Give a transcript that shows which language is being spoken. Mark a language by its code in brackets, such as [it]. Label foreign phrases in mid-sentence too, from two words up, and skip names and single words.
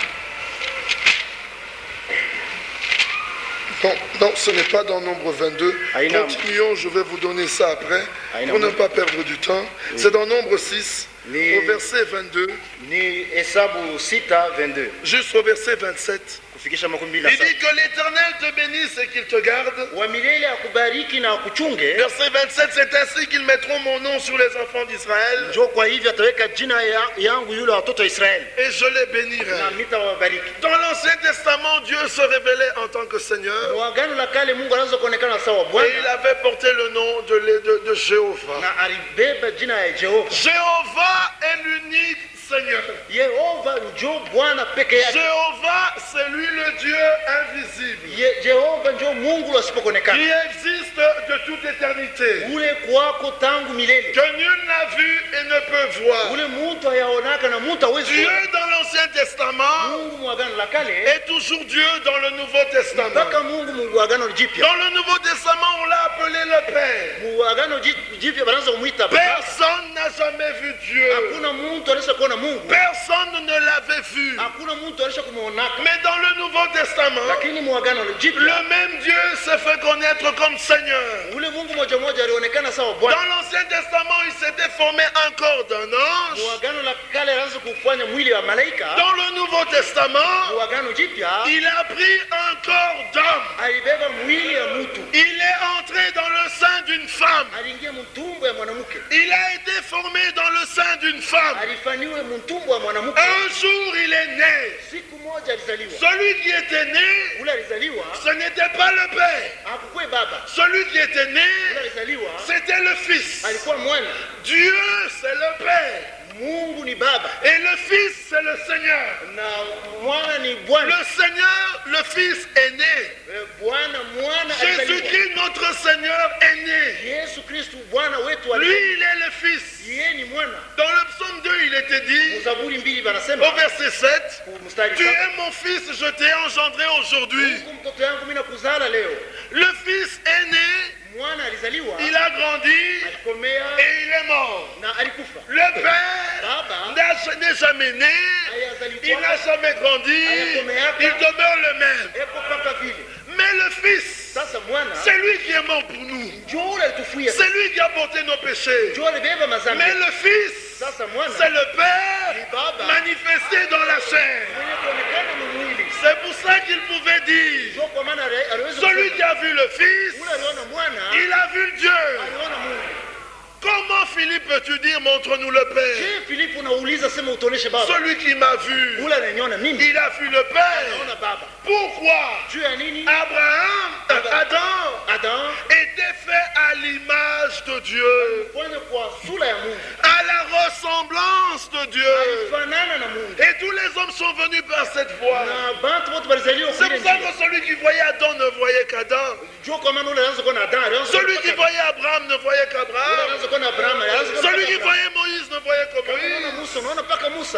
[fr] Non, ce n'est pas dans Nombre 22. Aïna. Continuons, je vais vous donner ça après, Aïna. pour ne pas perdre du temps. C'est dans Nombre 6, Mais- au verset 22, [sw] Ni Hesabu 6 22 [fr] jusqu'au verset 27. [sw] kufikisha 27. [fr] Il dit que l'Éternel te bénisse et qu'il te garde. [sw] Wa milele akubariki na akuchunge. [fr] Verset 27, c'est ainsi qu'ils mettront mon nom sur les enfants d'Israël [sw] Njoo kwa hivyo ataweka jina yangu yule watoto wa Israeli [fr] et je les [sw] na [fr] bénirai. [sw] nitawabariki. [fr] Dans l'Ancien Testament, Dieu se révélait en tant que Seigneur [sw] Kwa agano la kale Mungu anaanza kuonekana sawa [fr] et il [sw] Bwana [fr] avait porté le nom de Jéhovah. [sw] na alibeba jina ya Jehova. [fr] Jéhovah est l'unique Seigneur. [sw] Yehova njo Bwana peke yake. [fr] Jéhovah, c'est lui le Dieu invisible [sw] Jehova njo Mungu asipokonekana. [fr] qui existe de toute éternité, [sw] Ule kwako tangu milele. [fr] que nul n'a vu et ne peut voir. [sw] Ule mtu hayaonaka na mtu hawezi [fr] Dieu [sw] kuona. [fr] dans l'Ancien Testament [sw] Mungu mu agano la kale [fr] est toujours Dieu dans le Nouveau Testament. [sw] mpaka Mungu mu agano jipya. [fr] Dans le Nouveau Testament, on l'a appelé le Père. [sw] Mu agano jipya banaanza kumuita Baba. [fr] Personne n'a jamais vu Dieu. [sw] Hakuna mtu alisha kuona Mungu. [fr] Personne ne l'avait vu. [sw] Hakuna mtu alisha kumuonaka. [fr] Mais dans le Nouveau Testament, [sw] Lakini mu agano jipya [fr] le même Dieu s'est fait connaître comme Seigneur. [sw] ule Mungu moja moja alionekana sawa Bwana. [fr] Dans l'Ancien Testament, il s'était formé un corps d'un [sw] Mu [fr] ange. [sw] agano la kale alianza kufanya mwili wa malaika. [fr] Dans le Nouveau Testament, [sw] Mu agano jipya [fr] il a pris un corps d'homme. [sw] alibeba mwili ya mtu. [fr] Il est entré dans le sein d'une femme. [sw] Aliingia mtumbo ya mwanamke. [fr] Il a été formé dans le sein d'une femme. [sw] Alifanywa mtumbo wa mwanamke. [fr] Un jour, il est né. [sw] Siku moja alizaliwa. [fr] Celui qui était né, [sw] Ule alizaliwa [fr] ce n'était pas le Père. [sw] hakukuwa baba. [fr] Celui qui était né, [sw] Ule alizaliwa [fr] c'était le Fils. [sw] alikuwa mwana. [fr] Dieu, c'est le Père. [sw] Mungu ni baba [fr] Et le Fils, c'est le Seigneur. [sw] na mwana ni Bwana. [fr] Le Seigneur, le Fils est né. [sw] Bwana mwana alizaliwa. [fr] Jésus-Christ, notre Seigneur, est né. [sw] Yesu Kristu Bwana wetu [fr] Lui, [sw] alizaliwa. [fr] il est le Fils. [sw] Yeye ni mwana. [fr] Dans le psaume 2, il était dit, [sw] Zaburi 2 banasema [fr] au verset 7, [sw] mstari [fr] tu 7. es mon Fils, je t'ai engendré aujourd'hui. [sw] Mungu mtoto yangu mimi nakuzala leo. [fr] Le Fils est né, [sw] Mwana alizaliwa, [fr] il a grandi [sw] alikomea [fr] et il est mort. [sw] na alikufa. [fr] Le Père [sw] Baba [fr] n'est jamais né, il n'a jamais grandi, il demeure le même. [sw] eko paka vile. [fr] Mais le Fils, [sw] Sasa mwana [fr] c'est lui qui est mort pour nous. [sw] njoo alitufuia. [fr] C'est lui qui a porté nos péchés. [sw] Njoo alibeba mazambi. [fr] Mais le Fils, [sw] Sasa mwana [fr] c'est le Père [sw] ni baba [fr] manifesté dans la chair. [sw] mwenye kuonekana mwili. [fr] C'est pour ça qu'il pouvait dire, [sw] Njoo kwa maana aliweza [fr] celui qui a vu le Fils, [sw] ule aliona mwana, [fr] il a vu Dieu. [sw] aliona Mungu. [fr] Comment, Philippe, peux-tu dire, montre-nous le Père? [sw] Je Filipo unauliza sema utoneshe baba. [fr] Celui qui m'a vu, [sw] Ule ananiona mimi. [fr] il a vu le Père. [sw] Anaona baba. [fr] Pourquoi [sw] Juu ya nini? [fr] Adam [sw] Adam [fr] était fait à l'image de Dieu. [sw] fanya kwa [fr] ressemblance de Dieu. Et tous les hommes sont venus par cette voie. C'est pour ça que celui qui voyait Adam ne voyait qu'Adam. Celui qui voyait Abraham ne voyait qu'Abraham. Celui qui voyait Moïse ne voyait que Moïse.